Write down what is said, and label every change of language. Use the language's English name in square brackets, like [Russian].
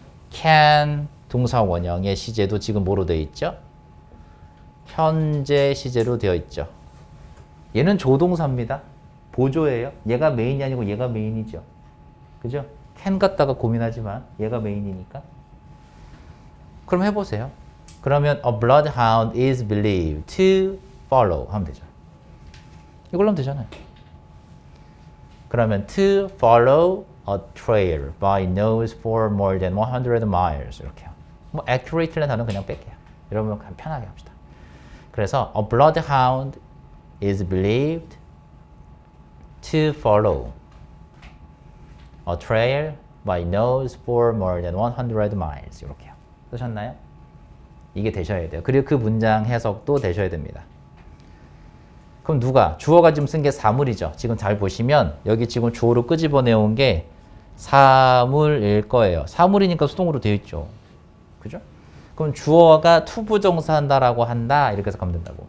[Korean] can 동사 원형의 시제도 지금 뭐로 되어 있죠? 현재 시제로 되어 있죠. 얘는 조동사입니다. 보조예요. 얘가 메인이 아니고 얘가 메인이죠. 그죠? can 갖다가 고민하지만 얘가 메인이니까. 그럼 해보세요. 그러면 [English] a bloodhound is believed to follow [Korean] 하면 되죠. 이걸로 하면 되잖아요. 그러면 [English] to follow a trail by nose for more than 100 miles [Korean] 이렇게요. 뭐 accurately는 단어 그냥 뺄게요. 여러분 편하게 합시다. 그래서 [English] a bloodhound is believed to follow a trail by nose for more than 100 miles [Korean] 이렇게요. 쓰셨나요? 이게 되셔야 돼요. 그리고 그 문장 해석도 되셔야 됩니다. 그럼 누가? 주어가 지금 쓴 게 사물이죠. 지금 잘 보시면 여기 지금 주어로 끄집어내온 게 사물일 거예요. 사물이니까 수동으로 되어 있죠. 그죠? 그럼 주어가 to 부정사 한다라고 한다. 이렇게 해석하면 된다고.